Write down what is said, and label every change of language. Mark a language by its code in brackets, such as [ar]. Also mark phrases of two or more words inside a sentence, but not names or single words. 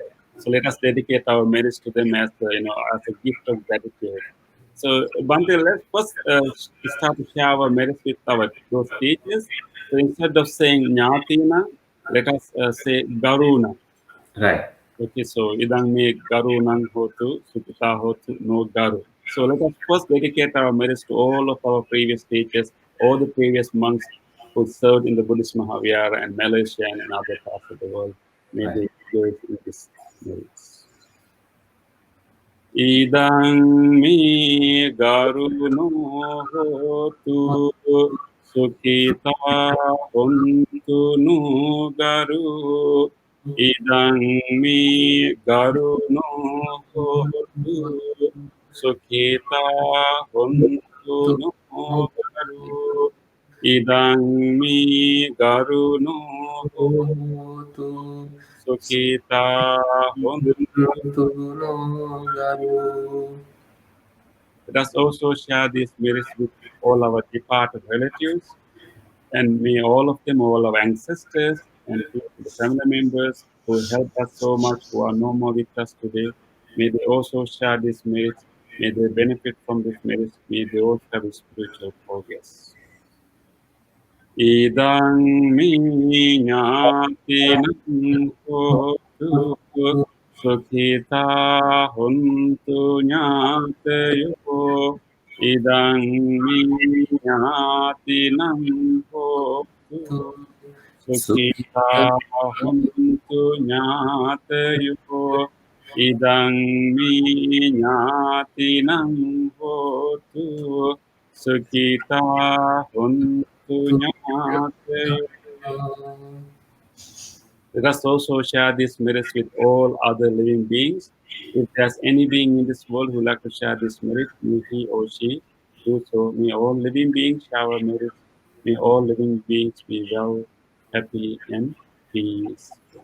[en] So let us dedicate our merits to them as a gift of gratitude. So Bhante, let's first start to share our merits with those teachers. So instead of saying Jnatina, let us say Garuna. Right. [pi] Okay, so idang me Garunang hotu, Sukita hotu, no Garu. [en] So let us first dedicate our merits to all of our previous teachers, all the previous monks who served in the Buddhist Mahavihara and Malaysia and in other parts of the world. May they give in this merits. [pi] Idang me Garuno hotu, Sukita hontu no Garu. Idang mi Garuno hotu, Sukita hontu no Garu. Idang mi Garuno hotu, Sukita hontu no Garu. [en] Let us also share these merits with all our departed relatives, and may all of them, all our ancestors and the family members who helped us so much, who are no more with us today, may they also share these merits, may they benefit from these merits, may they also have a spiritual progress. [pi] Idang mi jnatinam hotu, Sukhita hontu jnatayo. Idang mi jnatinam hotu, Sukhita hontu jnatayo. Idang mi jnatinam hotu, Sukhita hontu jnatayo. [en] Let us also share these merits with all other living beings. If there's any being in this world who would like to share this merit, may he or she do so. May all living beings share our merits. May all living beings be well, happy, and peaceful.